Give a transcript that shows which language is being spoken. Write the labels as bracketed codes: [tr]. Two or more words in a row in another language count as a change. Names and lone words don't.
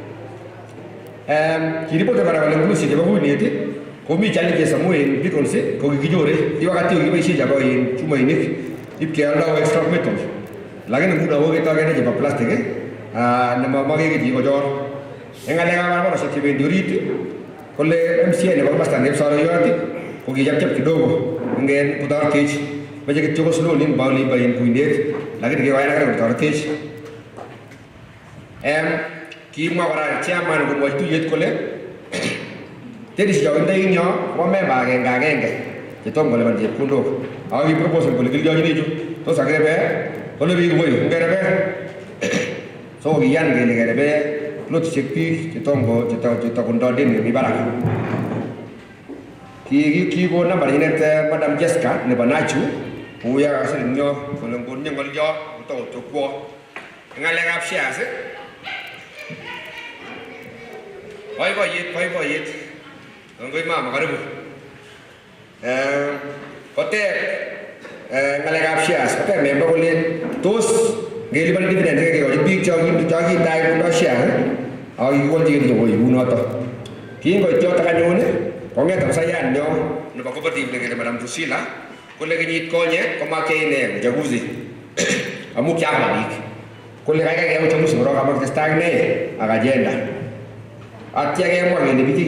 [kln] Kiripote kora kole ngulusiek chebo kuinet komi challenges amu en beacons ko kikinyoru wakati kiboisie chebo chumoinik ipkeoldo [en] extra metal [kln] lakini nguno koketokene chebo plastic nemamoke kichi kochor eng ngalekab barabarosiek chebendi orit kole MCA nebo komasta nebo Saroyot ko kichapchap kidogo ingen kotoretech meche kityo ko slow nin baolibain kuinet lakini kikoyan kotoretech kimwa kora chairman komwa tuyet kole terisiek chokindoi ing yo ko member agenge chetom kolipan chepkondok ako ki proposal kole kilyochini chu tos akirebe kole biik koi ngerebe so kiyan kele kerebe plotisiek biik chetakondoi deni nemi barak kikon nambar nyinet Madam Jessica nebo Nachu kouyo kakasir ing yo kole ngonye ngolyo kotokwo ngalekab shares boiboiyet ngoi [sw] mama karibu [kln] koteb ngalekab shares koteb member kole tos ngelipan dividend kekochi biik chokindai kondo share ako kikiwolchi kityo koi kunoto kingoit yotok anyun kong'et afsayan nyo nebo cooperative nekele Madam Drusilla kole kenyit konye komakya ine uchaguzi amu kyakwa biik kole kaikai keyai uchaguzi korok amakitestai akine ak agenda atya kemwa kele biik